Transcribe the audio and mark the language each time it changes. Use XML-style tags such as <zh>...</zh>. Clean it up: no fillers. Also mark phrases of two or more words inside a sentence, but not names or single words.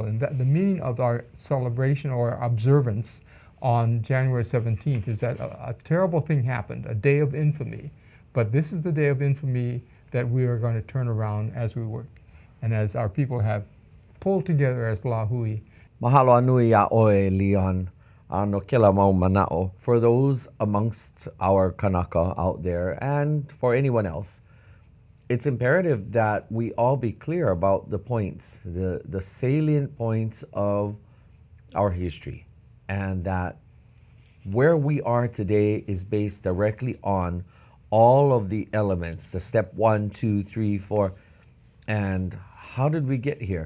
<en>And the meaning of our celebration or observance on January 17th is that a terrible thing happened, a day of infamy. But this is the day of infamy that we are going to turn around as we work and as our people have pulled together as Lahui.</en> <haw>Mahalo anui a oe, Leon. No kila mau manao.</haw> <en>For those amongst our Kanaka out there and for anyone else, it's imperative that we all be clear about the points, the salient points of our history, and that where we are today is based directly on all of the elements, the step 1, 2, 3, 4, and how did we get here?</en>